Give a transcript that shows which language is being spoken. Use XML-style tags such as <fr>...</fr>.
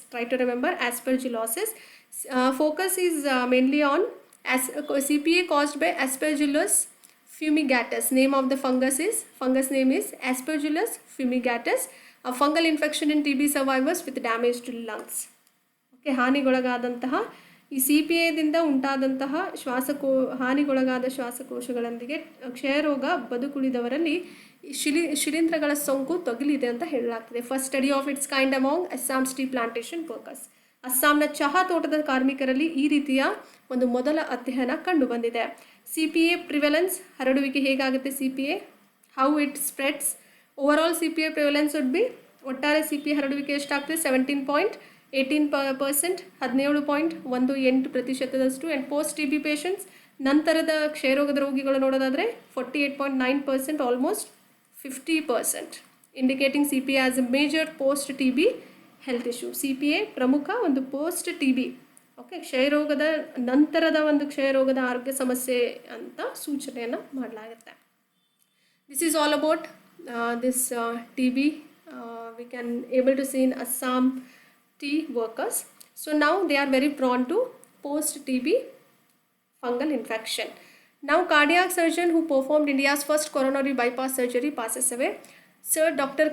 <en>Try to remember aspergillosis. Focus is mainly on CPA caused by Aspergillus fumigatus. Name of the fungus name is Aspergillus fumigatus. A fungal infection in TB survivors with damaged lungs.</en> <kn>Okay, ಹಾನಿಗೊಳಗಾದಂತಹ ಈ C P ಎದಿಂದ ಉಂಟಾದಂತಹ ಹಾನಿಗೊಳಗಾದ ಶ್ವಾಸಕೋಶಗಳೊಂದಿಗೆ ಕ್ಷಯರೋಗ ಬದುಕುಳಿದವರಲ್ಲಿ ಶಿಲೀಂಧ್ರಗಳ ಸೋಂಕು ತಗುಲಿದೆ ಅಂತ ಹೇಳಲಾಗ್ತದೆ.</kn> <en>First study of its kind among Assam's tea plantation workers.</en> <kn>ಅಸ್ಸಾಂನ ಚಹಾ ತೋಟದ ಕಾರ್ಮಿಕರಲ್ಲಿ ಈ ರೀತಿಯ ಒಂದು ಮೊದಲ ಅಧ್ಯಯನ ಕಂಡು ಬಂದಿದೆ.</kn> <en>C P A prevalence,</en> <kn>ಹರಡುವಿಕೆ ಹೇಗಾಗುತ್ತೆ</kn> <en>C P A, how it spreads. Overall C P A prevalence would be,</en> <kn>ಒಟ್ಟಾರೆ ಸಿ ಪಿ ಎ ಹರಡುವಿಕೆ ಎಷ್ಟಾಗ್ತದೆ? 17.18%, 17.18%.</kn> <en>and post T B patients,</en> <kn>ನಂತರದ ಕ್ಷಯರೋಗದ ರೋಗಿಗಳು ನೋಡೋದಾದರೆ</kn> <en>48.9%, almost 50%, indicating C P A as a major post T B health issue.</en> <kn>CPA ಪ್ರಮುಖ ಒಂದು post TB, okay, ಕ್ಷಯರೋಗದ ನಂತರದ ಒಂದು ಕ್ಷಯರೋಗದ ಆರೋಗ್ಯ ಸಮಸ್ಯೆ ಅಂತ ಸೂಚನೆಯನ್ನು ಮಾಡಲಾಗುತ್ತೆ.</kn> <en>This is all about this TB. We can able to see in Assam tea workers. So now they are very prone to post TB fungal infection. Now cardiac surgeon who performed India's first coronary bypass surgery passes away. Sir Dr.</en>